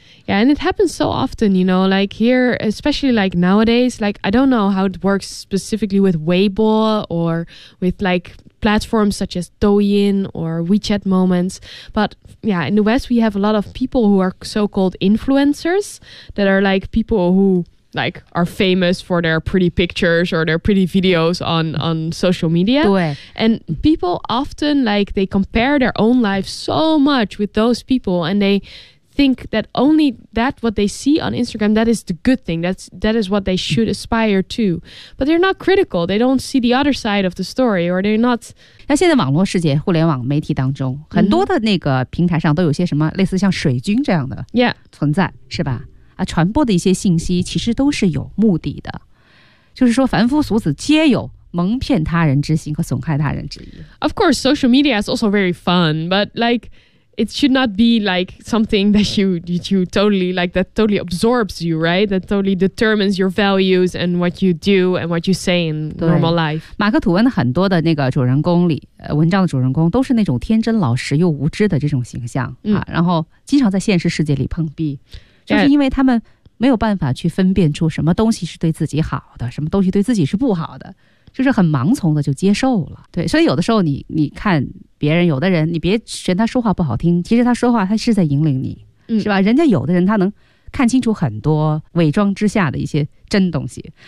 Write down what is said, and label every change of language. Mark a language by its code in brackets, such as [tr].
[en] Yeah, and it happens so often, you know, like here, especially like nowadays, like I don't know how it works specifically with Weibo or with like... platforms such as Douyin or WeChat Moments. But yeah, in the West, we have a lot of people who are so-called influencers that are like people who like are famous for their pretty pictures or their pretty videos on social media. And people often like they compare their own life so much with those people and they think that only that what they see on Instagram, that is the good thing. That is what they should aspire to. But they're not critical. They don't see the other side of the story, or they're not. [zh] 那现在网络世界、互联网媒体当中，很多的那个平台上都有些什么类似像水军这样的存在， [en] yeah. [zh] 是吧？啊，传播的一些信息其实都是有目的的，就是说凡夫俗子皆有。蒙骗他人之心和损害他人之意。 [en] Of course, social media is also very fun, but like. it should not be like something that you totally like that totally absorbs you, right? That totally determines your values and what you do and what you say in normal life. [zh] 马克吐温的很多的那个主人公里，文章的主人公都是那种天真老实又无知的这种形象、嗯、啊，然后经常在现实世界里碰壁，就是因为他们没有办法去分辨出什么东西是对自己好的，什么东西对自己是不好的。就是很盲从的就接受了，对，所以有的时候你看别人，有的人你别嫌他说话不好听，其实他说话他是在引领你、嗯、是吧，人家有的人他能看清楚很多伪装之下的一些真东西。